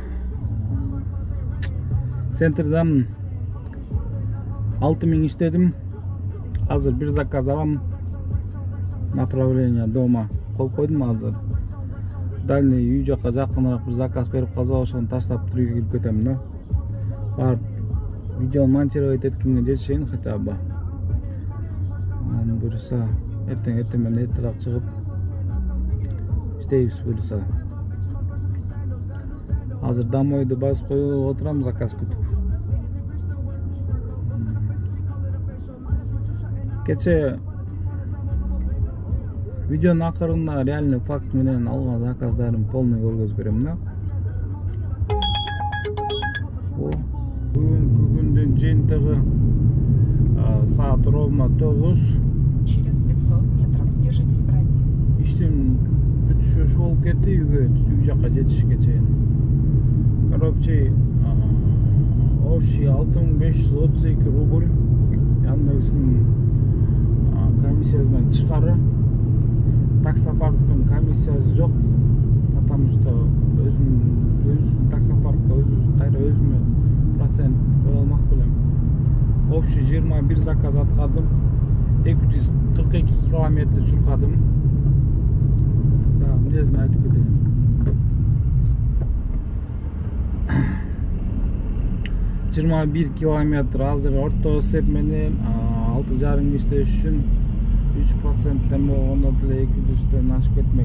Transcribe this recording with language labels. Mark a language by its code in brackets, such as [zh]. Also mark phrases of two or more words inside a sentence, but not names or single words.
[ky] Центрдан 6000 иштедим. Азыр бир заказ алам. [ru] Направление дома [ky] коюп койдум азыр. Дальний үй жакка жакыныраак бир заказ берип калса, ошону таштап үйгө кирип кетем да. Барып видео монтировать эткенге жетишейин [ru] хотя бы. [ky] Аны буюрса эртең менен эртерээк чыгып иштейбиз буюрса. Азыр домойду басып коюп отурам, заказ күтүп. Кече видеонун акырында [ru] реальный факт [ky] менен алган заказдарын полный көргөзүп берем да. Бүгүнкү күндүн жыйынтыгы саат ровно 9. [ru] Через 500 метров держитесь правее. [ky] Иштин бүтүшү ушу болуп кетти, үй жакка жетишке чейин. [ru] Короче, общий 6532 рубль. [ky] Яндекстин комиссиясынан тышкары. Таксопарктын комиссиясы жок, [ru] потому что [ky] өзүбүздүн таксопаркка кайра өзүмө процент кое алмак белем. Общий 21 заказ аткардым, 242 километр чуркадым. Да, мынезин айтып кетейин. 21 километр азыр орто эсеп менен 6,5 иштеш үчүн 3%-тен болгондо деле 200-дөн ашып кетмек.